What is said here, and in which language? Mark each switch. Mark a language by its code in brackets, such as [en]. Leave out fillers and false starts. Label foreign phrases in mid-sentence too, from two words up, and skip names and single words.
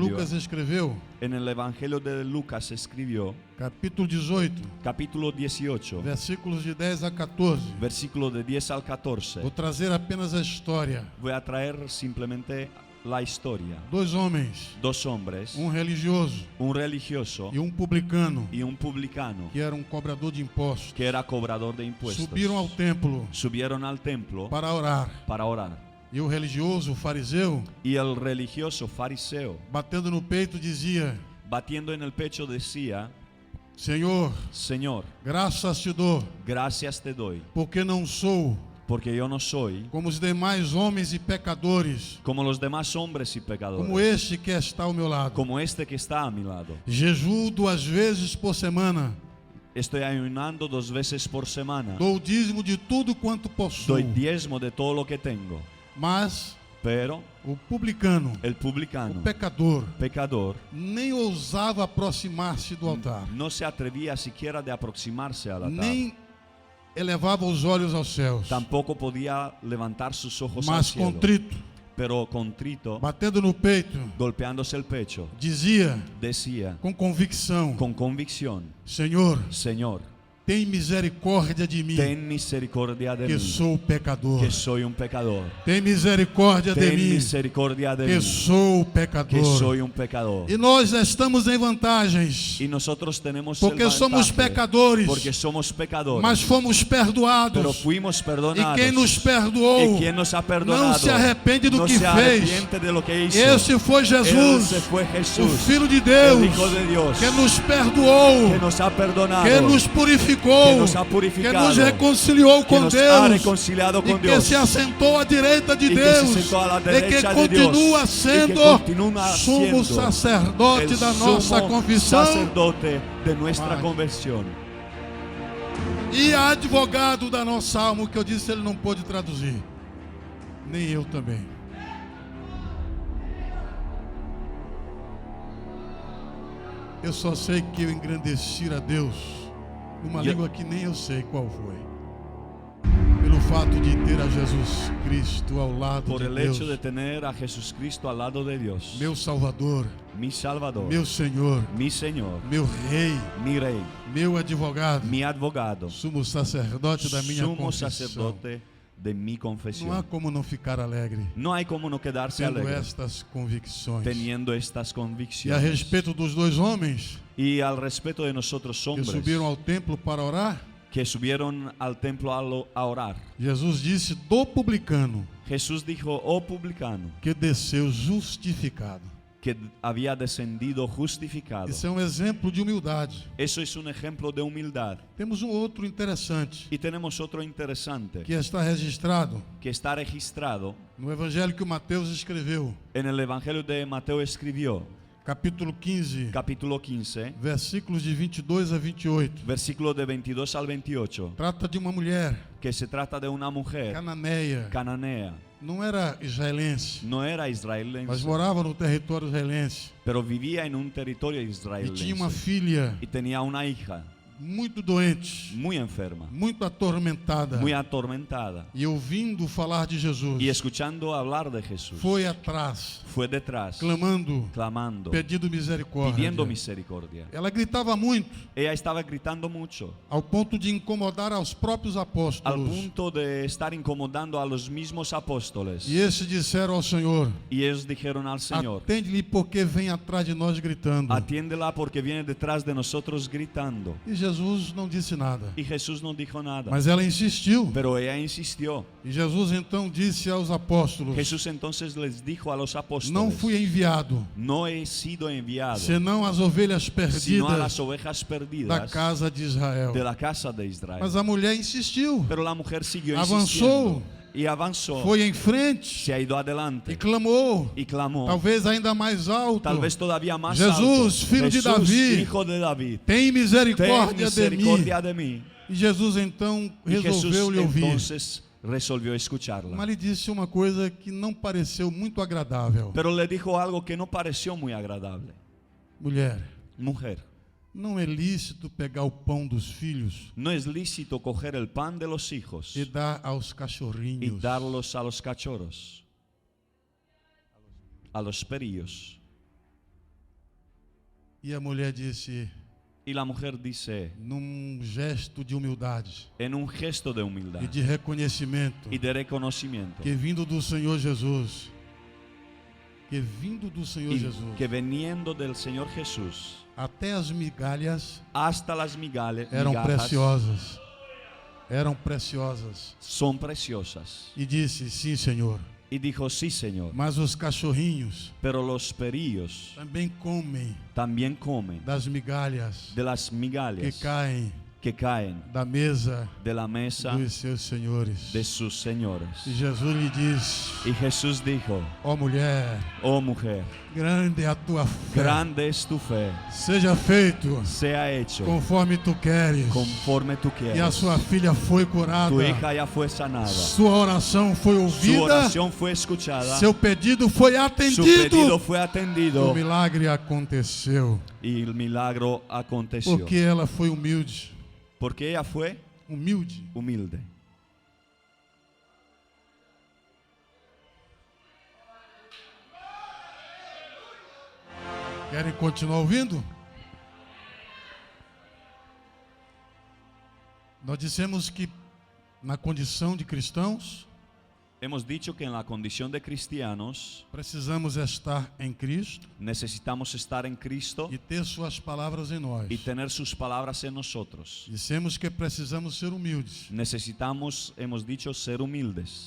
[es] Biblia. [pt] Lucas escreveu, [es] En el Evangelio de Lucas escribió, [pt] capítulo 18, [es] capítulo 18, [pt] versículos de 10 a 14. [es] versículo de 10 al 14. [pt] Vou trazer apenas a história. [es] Voy a traer simplemente la historia. [pt] Dois homens, [es] Dos hombres, [pt] religioso [es] un religioso [pt] e publicano, [es] y un publicano, [pt] que era cobrador de impostos, [es] que era cobrador de impuestos. [pt] subiram ao templo [es] Subieron al templo [pt] para orar. [es] para orar. [pt] E o religioso, o fariseu, [es] Y el religioso fariseo, [pt] batendo no peito, dizia: [es] batiendo en el pecho, decía, [pt] Senhor, [es] Señor, [pt] graças te dou, [es] gracias te doy, [pt] porque não sou [es] porque yo no soy [pt] como os demais homens e pecadores, [es] como los demás hombres y pecadores, [pt] como este que está ao meu lado. [es] como este que está a mi lado. [pt] Jejuo 2 vezes por semana, [es] Estoy ayunando 2 veces por semana. [pt] dou o dízimo de tudo quanto possuo. [es] Doy diezmo de todo lo que tengo. [pt] Mas [es] Pero [pt] o publicano, [es] el [pt] o [es] publicano, [pt] pecador, [es] pecador, [pt] nem ousava aproximar-se do altar, [es] no se atrevía siquiera de aproximarse al altar. [pt] nem elevava os olhos aos céus, [es] Tampoco podía levantar sus ojos al [pt] mas [es] cielo. [pt] contrito, [es] Pero contrito, [pt] batendo no peito, [es] golpeándose el pecho, [pt] dizia [es] decía [pt] com convicção: [es] con convicción, [pt] Senhor, [es] Señor, [pt] tem misericórdia de mim, [es] ten misericordia de [pt] que [es] mí, [pt] sou pecador. [es] que soy un pecador. [pt] Tem misericórdia de [es] Ten [pt] mim, [es] misericordia de [pt] que [es] mí, [pt] sou [es] que [pt] pecador. [es] soy un pecador. [pt] E nós estamos em vantagens, [es] Y nosotros tenemos [pt] porque [es] el [pt] somos [es] vantaje, [pt] pecadores, [es] porque somos pecadores, [pt] mas fomos [es] pero [pt] perdoados. [es] fuimos [pt] E [es] perdonados. [pt] quem nos perdoou [es] Y quien nos ha perdonado [pt] não se arrepende do [es] no [pt] que [es] se [pt] fez. [es] arrepiente de lo que hizo. [pt] Esse foi Jesus, [es] Ese fue [pt] o [es] Jesús, [pt] Filho de [es] el [pt] Deus, [es] Hijo de Dios, [pt] que nos perdoou, [es] que nos ha perdonado, [pt] que nos purificou, [es] que nos ha [pt] que [es] purificado, [pt] nos reconciliou [es] que [pt] com [es] nos ha [pt] Deus, [es] reconciliado [pt] e [es] con [pt] que [es] Dios, [pt] se assentou à direita de [es] y que [pt] Deus, [es] se sentó a la [pt] e que [es] derecha de Dios, [pt] continua [es] y que [pt] sendo [es] continúa [pt] sumo [es] siendo [pt] sacerdote [es] el [pt] da nossa [es] sumo [pt] confissão [es] sacerdote de nuestra [pt] Pai. [es] conversión [pt] e advogado da nossa alma. O que eu disse ele não pôde traduzir, nem eu também. Eu só sei que eu engrandeci a Deus numa E- língua que nem eu sei qual foi, pelo fato de ter a Jesus Cristo ao lado [es] por de el [pt] Deus, [es] hecho de tener a Jesucristo al lado de Dios, [pt] meu Salvador, [es] mi Salvador, [pt] meu Senhor, [es] mi Señor, [pt] meu Rei, [es] mi Rey, [pt] meu advogado, [es] mi abogado, [pt] sumo sacerdote da minha [es] sumo [pt] confissão. [es] sacerdote de mi [pt] Não há [es] confesión. [pt] como não ficar alegre [es] No hay como no quedarse [pt] tendo [es] alegre [pt] estas convicções. [es] teniendo estas [pt] E a [es] convicciones. [pt] respeito dos dois homens [es] Y al respecto de nosotros [pt] que [es] hombres [pt] subiram ao templo para orar, [es] que subieron al templo a orar, [pt] Jesus disse do publicano [es] Jesús dijo, oh publicano, [pt] que desceu justificado. [es] que había descendido justificado. [pt] Isso é um exemplo de humildade. [es] Eso es un ejemplo de humildad. [pt] Temos um outro interessante [es] Y tenemos otro interesante [pt] que está registrado [es] que está registrado [pt] no evangelho que o Mateus escreveu, [es] en el Evangelio de Mateo escribió, [pt] capítulo 15, [es] capítulo 15, [pt] versículos de 22 a 28. [es] versículo de 22 al 28, [pt] Trata de uma mulher [es] que se trata de una mujer [pt] cananeia, [es] cananea. [pt] não era israelense, [es] No era [pt] mas [es] israelense, [pt] morava no território israelense [es] pero vivía en un territorio [pt] e tinha uma [es] israelense [pt] filha [es] y tenía una hija [pt] muito doente, [es] muy enferma, [pt] muito atormentada. [es] muy atormentada. [pt] E ouvindo falar de Jesus, [es] Y escuchando hablar de Jesús, [pt] foi atrás, [es] fue detrás, [pt] clamando, [es] clamando, [pt] pedindo misericórdia. [es] pidiendo misericordia. [pt] Ela gritava muito, [es] Ella estaba gritando mucho, [pt] ao ponto de incomodar aos próprios [es] al [pt] apóstolos. [es] punto de estar incomodando a los mismos apóstoles. [pt] E esses disseram ao Senhor: [es] Y ellos dijeron al Señor: [pt] atende-lhe porque vem atrás de nós gritando. [es] atiéndela porque viene detrás de nosotros gritando. [pt] E Jesus não disse nada, [es] Y Jesús no dijo nada, [pt] mas ela insistiu. [es] pero ella insistió. [pt] E Jesus então disse aos apóstolos: [es] Jesús entonces les dijo a los [pt] não [es] apóstoles: [pt] fui enviado, [es] no he sido enviado, [pt] senão as ovelhas [es] sino a [pt] perdidas [es] las ovejas [pt] da [es] perdidas [pt] casa de Israel. [es] de la casa de Israel. [pt] Mas a mulher insistiu, [es] Pero la mujer siguió [pt] avançou, [es] insistiendo y avanzó, [pt] foi em frente [es] se ha ido [pt] e [es] adelante [pt] clamou, [es] y clamó, [pt] talvez ainda mais alto: [es] tal vez todavía más [pt] Jesus, [es] alto: [pt] filho de [es] Jesús, [pt] Davi, [es] hijo de David, [pt] tem [es] ten [pt] misericórdia de mim. [es] misericordia de mí. [pt] E Jesus então [es] Y Jesús [pt] resolveu lhe ouvir. [es] entonces resolvió escucharla. [pt] Mas lhe disse uma coisa que não pareceu muito agradável: [es] Pero le dijo algo que no pareció muy agradable. [pt] mulher, [es] Mujer, [pt] não é lícito pegar o pão dos filhos [es] no es lícito coger el pan de los hijos [pt] e dar aos [es] y [pt] cachorrinhos. [es] darlos a los cachorros, a los perillos. [pt] E a mulher disse, [es] Y la mujer dice, [pt] num gesto de humildade [es] en un gesto de humildad [pt] e de reconhecimento, [es] y de reconocimiento, [pt] que vindo do Senhor Jesus, [es] que veniendo del Señor Jesús, [pt] até as migalhas [es] hasta las migajas [pt] eram preciosas. [es] son preciosas. [pt] E disse, sim, Senhor, [es] Y dijo, sí, Señor, [pt] mas os cachorrinhos [es] pero los perillos [pt] também comem [es] también comen [pt] das migalhas [es] de las [pt] que [es] migajas [pt] caem [es] que caen [pt] da mesa [es] de la mesa [pt] dos seus senhores. [es] de sus señores. [pt] E Jesus lhe disse, [es] Y Jesús dijo, [pt] ó mulher, [es] oh mujer, [pt] grande é a tua fé, [es] grande es tu fe, [pt] seja feito [es] sea hecho [pt] conforme tu queres. [es] conforme tú [pt] E a [es] quieres. [pt] sua filha foi curada, [es] Tu hija ya fue sanada, [pt] sua oração foi [es] su [pt] ouvida, [es] oración fue escuchada, [pt] seu pedido foi [es] su [pt] atendido. [es] pedido fue [pt] O [es] atendido [pt] milagre aconteceu, [es] y el milagro aconteció. [pt] porque ela foi humilde. [es] Porque ella fue [pt] Humilde. [es] humilde. [pt] Querem continuar ouvindo? Nós dissemos que na condição de cristãos [es] Hemos dicho que en la condición de cristianos [pt] precisamos estar em Cristo [es] necesitamos estar en Cristo [pt] e ter suas palavras em nós. [es] y tener sus palabras en nosotros. [pt] Dissemos que precisamos ser humildes, [es] Necesitamos, hemos dicho, ser humildes.